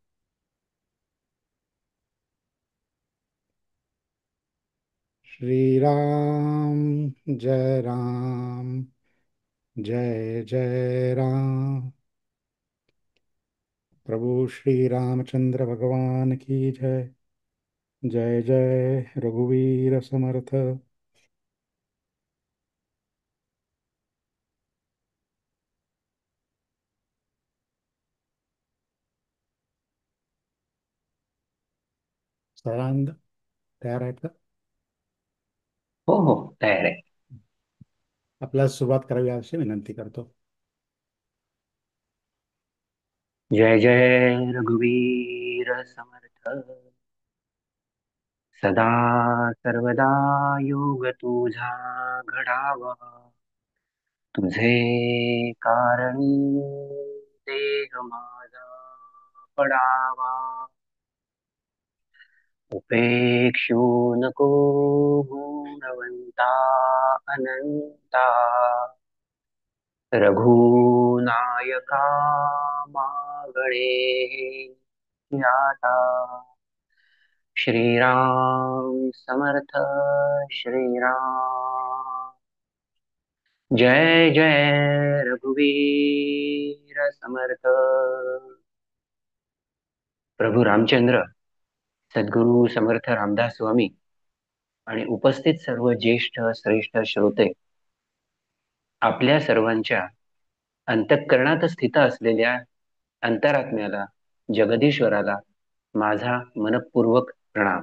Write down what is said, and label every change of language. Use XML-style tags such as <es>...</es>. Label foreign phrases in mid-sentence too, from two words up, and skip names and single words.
<hi>श्री राम जय राम जय जय राम. प्रभु श्री रामचंद्र भगवान की जय.</hi> <mr>जय जय रघुवीर समर्थ. सदानंद तयार आहेत का? हो हो, तयार आहे. आपल्याला सुरुवात करावी अशी विनंती करतो. जय जय रघुवीर समर्थ. सदा सर्वदा योग तुझा घडावा, तुझे कारणी देह माझा पडावा. उपेक्षू नको गुणवंता अनंता, रघुनायका मागणे आता. श्रीराम समर्थ. श्रीराम जय जय रघुवीर समर्थ. प्रभू रामचंद्र सद्गुरू समर्थ रामदास स्वामी आणि उपस्थित सर्व ज्येष्ठ श्रेष्ठ श्रोते, आपल्या सर्वांच्या अंतःकरणात स्थित असलेल्या अंतरात्म्याला, जगदीश्वराला माझा मनपूर्वक प्रणाम.</mr>